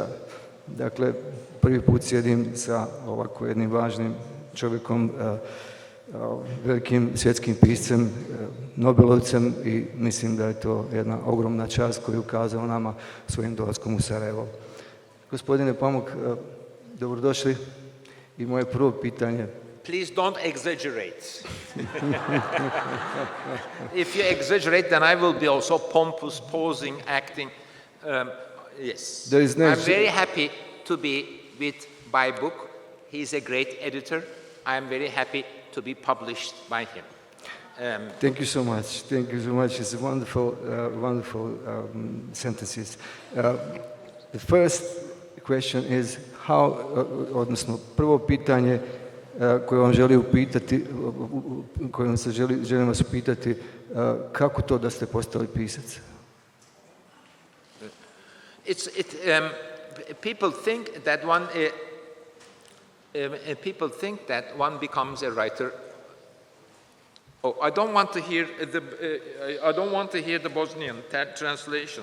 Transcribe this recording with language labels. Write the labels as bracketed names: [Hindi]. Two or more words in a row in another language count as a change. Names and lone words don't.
[Bosnian] Dakle, prvi put sjedim sa ovako jednim važnim čovjekom, velikim svjetskim piscem, Nobelovcem i mislim da je to jedna ogromna čast koju je ukazao nama svojim dolaskom u Sarajevo. Gospodine Pamuk, dobrodošli i moje prvo pitanje. [English] Please don't exaggerate. If you exaggerate, then I will be also pompous, posing, acting. Yes. I'm very happy to be with Book. He's a great editor. I'm very happy to be published by him. Thank you so much. Thank you so much. It's wonderful sentences. The first question is how, [Bosnian] odnosno prvo pitanje koje vam želim upitati, želim vas upitati, kako to da ste postali pisac? [English] People think that one becomes a writer. Oh, I don't want to hear the Bosnian translation.